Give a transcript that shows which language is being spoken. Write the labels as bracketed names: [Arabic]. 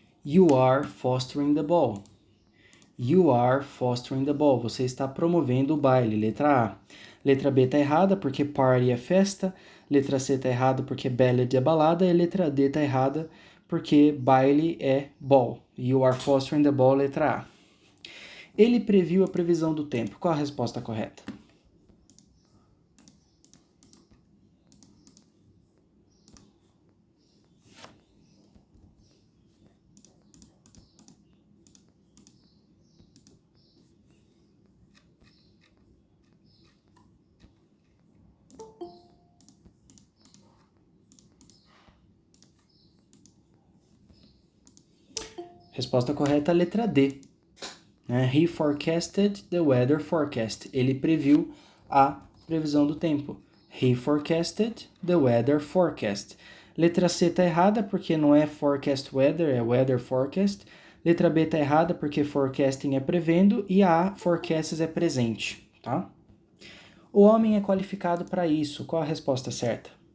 [English] You are fostering the ball. You are fostering the ball. [Portuguese] Você está promovendo o baile. Letra A. Letra B está errada porque party é festa. Letra C está errada porque ballad é balada. E letra D está errada porque baile é ball. [English] You are fostering the ball, [Portuguese] letra A. Ele previu a previsão do tempo. Qual a resposta correta? Resposta correta, letra D. [English] He forecasted the weather forecast. [Portuguese] Ele previu a previsão do tempo. [English] He forecasted the weather forecast. [Portuguese] Letra C tá errada porque não é forecast weather, é weather forecast. Letra B tá errada porque forecasting é prevendo e a forecasts é presente, tá? O homem é qualificado para isso. Qual a resposta certa?